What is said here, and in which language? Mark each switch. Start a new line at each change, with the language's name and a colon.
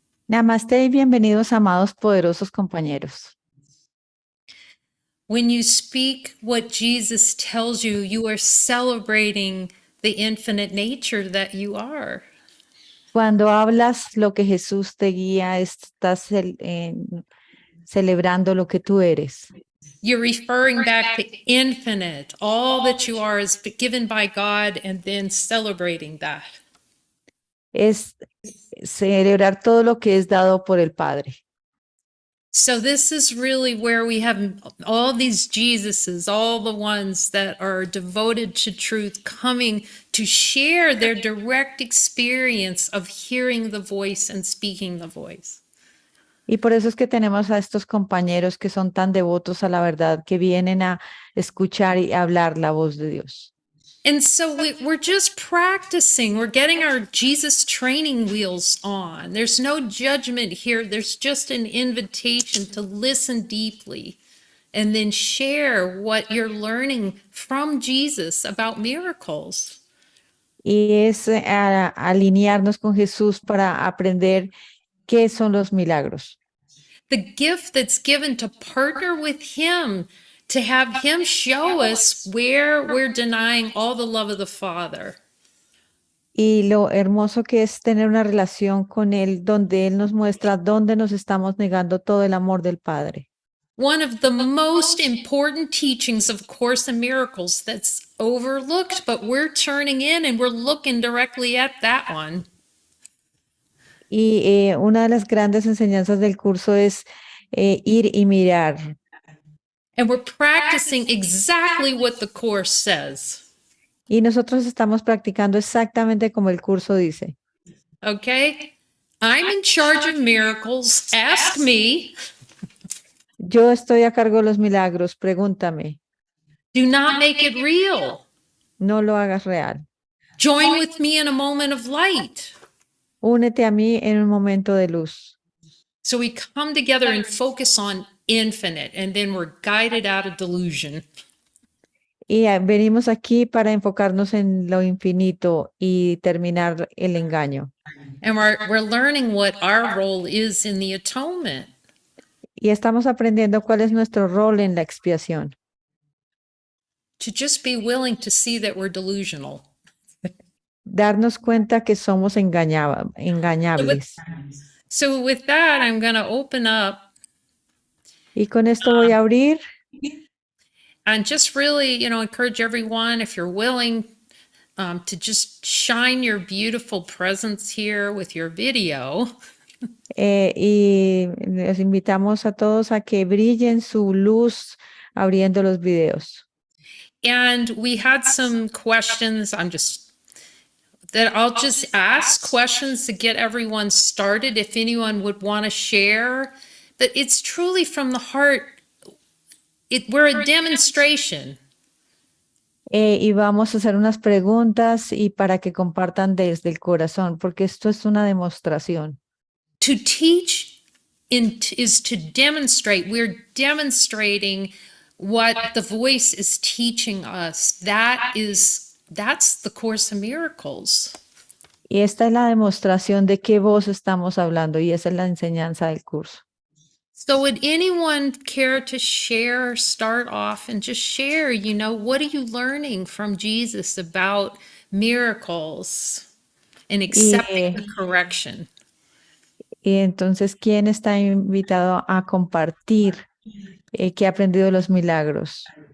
Spanish: Namaste y bienvenidos, amados poderosos compañeros.
English: When you speak what Jesus tells you, you are celebrating the infinite nature that you are.
Spanish: Cuando hablas lo que Jesús te guía, estás celebrando lo que tú eres.
English: You're referring back to infinite. All that you are is given by God and then celebrating that.
Spanish: Es celebrar todo lo que es dado por el Padre.
English: So this is really where we have all these Jesuses, all the ones that are devoted to truth, coming to share their direct experience of hearing the voice and speaking the voice.
Spanish: Y por eso es que tenemos a estos compañeros que son tan devotos a la verdad, que vienen a escuchar y hablar la voz de Dios.
English: And so we're just practicing. We're getting our Jesus training wheels on. There's no judgment here. There's just an invitation to listen deeply and then share what you're learning from Jesus about miracles.
Spanish: Y es alinearnos con Jesús para aprender qué son los milagros.
English: The gift that's given to partner with Him, to have Him show us where we're denying all the love of the Father.
Spanish: Y lo hermoso que es tener una relación con Él, donde Él nos muestra dónde nos estamos negando todo el amor del Padre.
English: One of the most important teachings of Course in Miracles that's overlooked, but we're turning in and we're looking directly at that one.
Spanish: Y una de las grandes enseñanzas del curso es ir y mirar.
English: And we're practicing exactly what the Course says.
Spanish: Y nosotros estamos practicando exactamente como el curso dice.
English: Okay? I'm in charge of miracles. Ask me.
Spanish: Yo estoy a cargo de los milagros, pregúntame.
English: Do not make it real.
Spanish: No lo hagas real.
English: Join with me in a moment of light.
Spanish: Únete a mí en un momento de luz.
English: So we come together and focus on infinite, and then we're guided out of delusion.
Spanish: Y venimos aquí para enfocarnos en lo infinito y terminar el engaño.
English: And we're learning what our role is in the atonement.
Spanish: Y estamos aprendiendo cuál es nuestro rol en la expiación.
English: To just be willing to see that we're delusional.
Spanish: Darnos cuenta que somos engañables.
English: So with that, I'm going to open up.
Spanish: Y con esto voy a abrir.
English: And just really, encourage everyone, if you're willing, to just shine your beautiful presence here with your video.
Spanish: Y les invitamos a todos a que brillen su luz abriendo los videos.
English: And we had some questions. I'll just ask questions to get everyone started if anyone would want to share. But it's truly from the heart. We're a demonstration.
Spanish: Y vamos a hacer unas preguntas y para que compartan desde el corazón, porque esto es una demostración.
English: To teach is to demonstrate. We're demonstrating what the voice is teaching us. That's the Course in Miracles.
Spanish: Y esta es la demostración de qué voz estamos hablando y esa es la enseñanza del curso.
English: So would anyone care to share, start off and just share, what are you learning from Jesus about miracles and accepting the correction?
Spanish: Y entonces, ¿quién está invitado a compartir qué ha aprendido de los milagros?